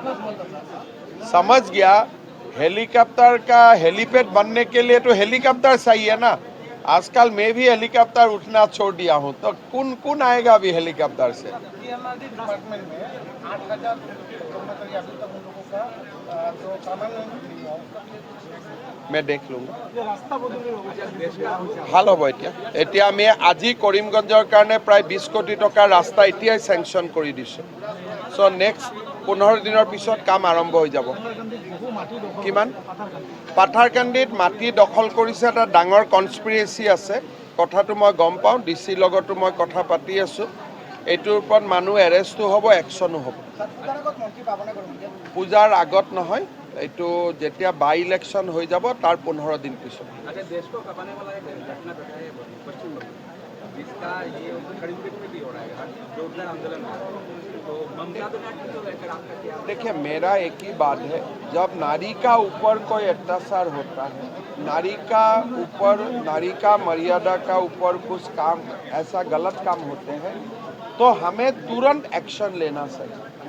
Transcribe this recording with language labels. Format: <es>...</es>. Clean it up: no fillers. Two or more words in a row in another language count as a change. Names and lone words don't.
<hi>समझ गया, हेलीकॉप्टर का हेलीपैड बनने के लिए तो हेलीकॉप्टर चाहिए ना। आजकल मैं भी हेलीकॉप्टर उठना छोड़ दिया हूँ, तो कौन आएगा अभी हेलीकॉप्टर से? मैं देख लूँगा,</hi> <as>ভাল হ'ব। এতিয়া আমি আজি কৰিমগঞ্জৰ কাৰণে প্ৰায় 20 কোটি টকাৰ ৰাস্তা এতিয়াই চেংচন কৰি দিছোঁ।</as> <en>so next</en> <as>15 দিনৰ পিছত কাম আৰম্ভ হৈ যাব। কিমান? পাথাৰকান্দিত মাটি দখল কৰিছে, এটা ডাঙৰ কনস্পিৰেচি আছে, কথাটো মই গম পাওঁ। ডিচিৰ লগতো মই কথা পাতি আছোঁ। এইটোৰ ওপৰত মানুহ এৰেষ্টো হ'ব, একশ্যনো হ'ব। পূজাৰ আগত নহয়, এইটো যেতিয়া</as> <en>by election</en> <as>হৈ যাব তাৰ 15 দিন পিছত।</as> <hi>देखिए, मेरा एक ही बात है, जब नारी का ऊपर कोई अत्याचार होता है, नारी का ऊपर, नारी का मर्यादा का ऊपर कुछ काम, ऐसा गलत काम होते हैं, तो हमें तुरंत एक्शन लेना चाहिए।</hi>